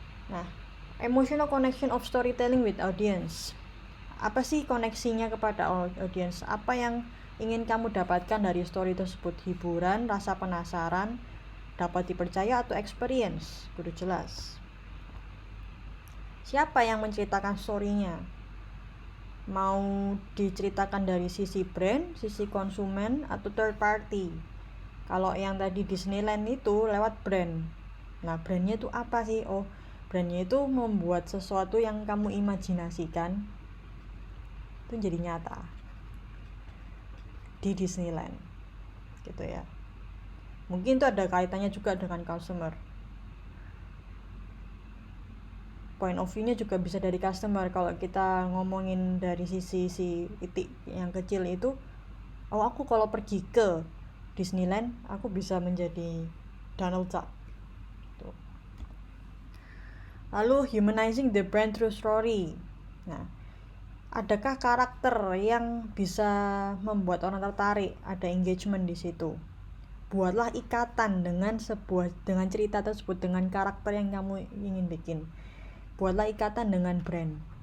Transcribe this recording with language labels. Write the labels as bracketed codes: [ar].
[en] Nah, emotional connection of storytelling with audience. [id] Apa sih koneksinya kepada audience? Apa yang ingin kamu dapatkan dari story tersebut? Hiburan, rasa penasaran, dapat dipercaya, atau experience? Kudu jelas. Siapa yang menceritakan story-nya? Mau diceritakan dari sisi brand, sisi konsumen, atau third party? Kalau yang tadi Disneyland itu lewat brand. Nah, brandnya itu apa sih? Oh, brandnya itu membuat sesuatu yang kamu imajinasikan itu jadi nyata di Disneyland, gitu ya. Mungkin itu ada kaitannya juga dengan customer. Point of view-nya juga bisa dari customer. Kalau kita ngomongin dari sisi si itik yang kecil itu, oh aku kalau pergi ke Disneyland aku bisa menjadi Donald Duck. Lalu [en] humanizing the brand through story. [id] Nah, adakah karakter yang bisa membuat orang tertarik? Ada engagement di situ. Buatlah ikatan dengan cerita tersebut, dengan karakter yang kamu ingin bikin. Buatlah ikatan dengan brand.